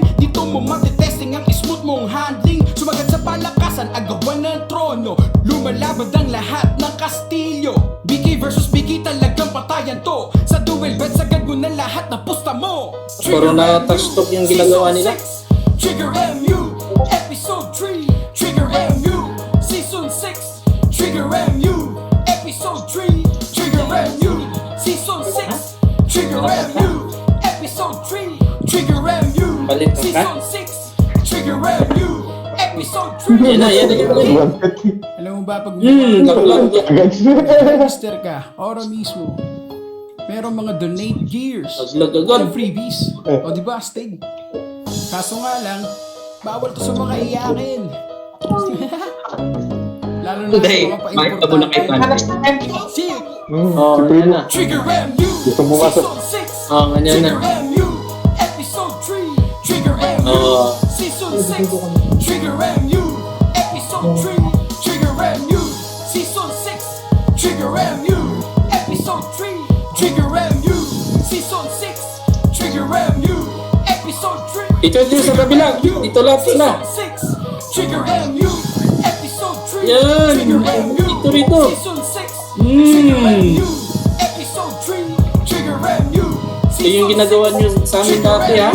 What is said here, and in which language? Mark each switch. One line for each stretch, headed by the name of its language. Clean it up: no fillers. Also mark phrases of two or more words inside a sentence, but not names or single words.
Filipino: Dito mo matitesting ang smooth mong handling. Sumagat sa palakasan, agawan ng trono. Lumalabad ang lahat ng Kastilyo. BK versus BK, talagang patayan to. Sa
English: duel bet,
Filipino: sagad mo na lahat ng pusta mo. Puro na
English: touch talk
Filipino: yung ginagawa nila. Trigger MU, Episode 3. Trigger MU, Season 6. Trigger MU, Episode 3. Trigger MU, Season 6. Trigger MU, Episode 3. Trigger MU, Balik ka? Season 6. Trigger MU, episode 3. Yan na, yan na, yan na. Alam mo ba, pag Laglag. register ka, ora mismo, merong mga
English: donate gears,
Filipino: Laglag agad. merong freebies, o diba, Stig? Kaso nga lang, bawal to sa mga iyakin. Lalo na Hindi, sa mga bakit abo na kay pa-importante. Pante? Shit! Oh, yan na. Trigger MU, Gusto mo nga sa- Season 6. Oh, ganyan na. Trigger MU, Episode 3. Trigger MU, Oh. Season 6. Trigger MU, Episode 3. Trigger MU, Season 6. Trigger MU, Episode 3. Trigger MU, Season 6. Trigger MU, Episode 3. Dito sa kabila. Dito lahat sila. Season 6. Trigger MU, Episode 3. Yan. Trigger MU, Dito, dito. Season 6. Trigger MU, Episode 3. Trigger MU. Ito yung ginagawa nyo sa amin dati, ha?